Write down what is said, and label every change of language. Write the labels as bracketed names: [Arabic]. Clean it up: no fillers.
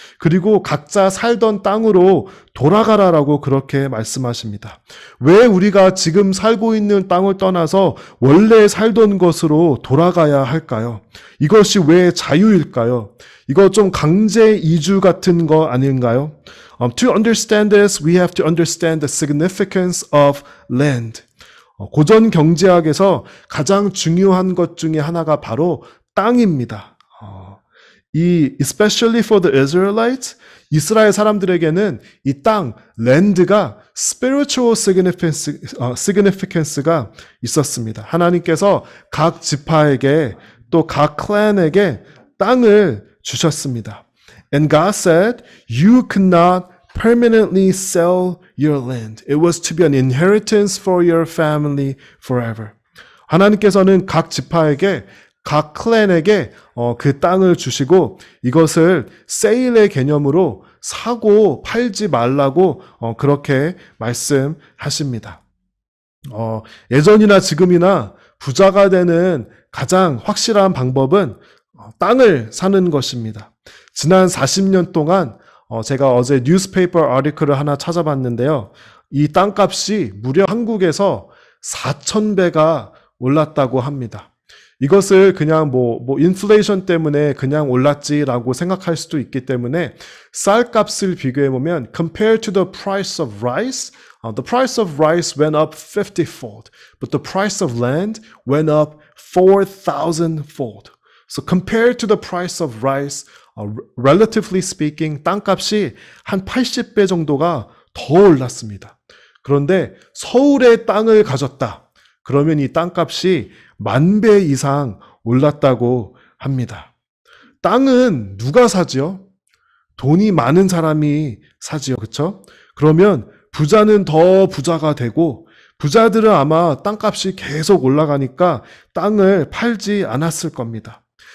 [Korean] 그리고 각자 살던 땅으로 돌아가라라고 그렇게 말씀하십니다. 왜 우리가 지금 살고 있는 땅을 떠나서 원래 살던 것으로 돌아가야 할까요? 이것이 왜 자유일까요? 이거 좀 강제 이주 같은 거 아닌가요? [English] To understand this, we have to understand the significance of land. [Korean] 고전 경제학에서 가장 중요한 것 중에 하나가 바로 땅입니다. [English] especially for the Israelites, [Korean] 이스라엘 사람들에게는 이 땅, land가 [English] spiritual significance [Korean] 가 있었습니다. 하나님께서 각 지파에게 또 각 클랜에게 땅을 주셨습니다. [English] And God said, you could not permanently sell your land. It was to be an inheritance for your family forever. [Korean] 하나님께서는 각 지파에게, 각 클랜에게 그 땅을 주시고 이것을 세일의 개념으로 사고 팔지 말라고 그렇게 말씀하십니다. 예전이나 지금이나 부자가 되는 가장 확실한 방법은 땅을 사는 것입니다. 지난 40년 동안 제가 어제 뉴스페이퍼 아티클을 하나 찾아봤는데요. 이 땅값이 무려 한국에서 4,000배가 올랐다고 합니다. 이것을 그냥 인플레이션 때문에 그냥 올랐지라고 생각할 수도 있기 때문에 쌀값을 비교해보면 [English] compared to the price of rice, the price of rice went up 50-fold, but the price of land went up 4,000-fold. So compared to the price of rice, relatively speaking, [Korean] 땅값이 한 80배 정도가 더 올랐습니다. 그런데 서울에 땅을 가졌다. 그러면 이 땅값이 10,000배 이상 올랐다고 합니다. 땅은 누가 사지요? 돈이 많은 사람이 사지요. 그렇죠? 그러면 부자는 더 부자가 되고 부자들은 아마 땅값이 계속 올라가니까 땅을 팔지 않았을 겁니다.